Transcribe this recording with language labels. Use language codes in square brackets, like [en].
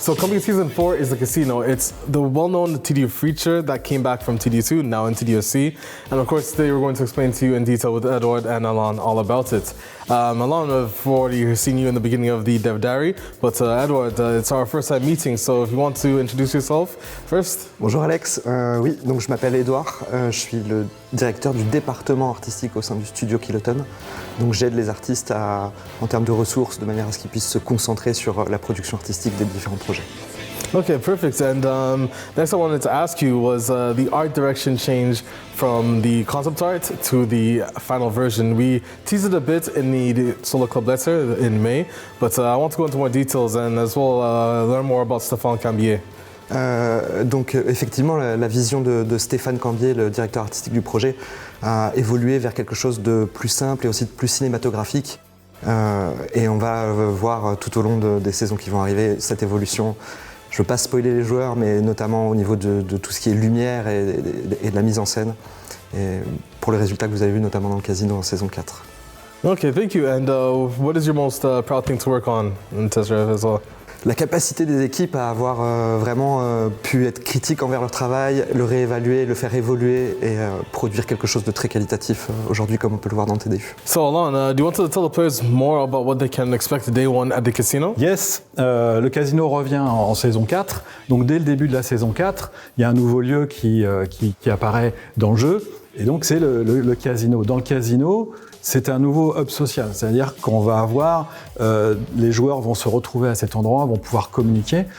[en] So coming season 4 is the casino. It's the well-known TDU feature that came back from TDU2, now in TDUC. And of course, today we're going to explain to you in detail with Edward and Alain all about it. Alain, I've already seen you in the beginning of the Dev Diary, but Edward, it's our first time meeting, so if you want to introduce yourself first. [fr] Bonjour Alex, oui, donc je m'appelle Edouard, je suis le directeur du département artistique au sein du studio Kiloton. Donc j'aide les artistes en termes de ressources, de manière à ce qu'ils puissent se concentrer sur la production artistique des différents projets. [en] Okay, perfect. And next I wanted to ask you was the art direction change from the concept art to the final version. We teased it a bit in the Solo Club letter in May, but I want to go into more details and as well learn more about Stéphane Cambier. [fr] Donc effectivement, la vision de Stéphane Cambier, le directeur artistique du projet, a évolué vers quelque chose de plus simple et aussi de plus cinématographique. Et on va voir tout au long des saisons qui vont arriver cette évolution. Je ne veux pas spoiler les joueurs, mais notamment au niveau de tout ce qui est lumière et de la mise en scène. Et pour les résultats que vous avez vus notamment dans le casino en saison 4. [en] Okay, thank you. And what is your most proud thing to work on in Test Drive as well? [fr] La capacité des équipes à avoir vraiment pu être critiques envers leur travail, le réévaluer, le faire évoluer et produire quelque chose de très qualitatif aujourd'hui comme on peut le voir dans TDU. [en] So Alain, do you want to tell the players more about what they can expect day one at the casino? [fr] Yes, le casino revient en saison 4. Donc dès le début de la saison 4, il y a un nouveau lieu qui apparaît dans le jeu. Et donc c'est le casino. Dans le casino, c'est un nouveau hub social, c'est-à-dire qu'on va avoir, les joueurs vont se retrouver à cet endroit, vont pouvoir communiquer.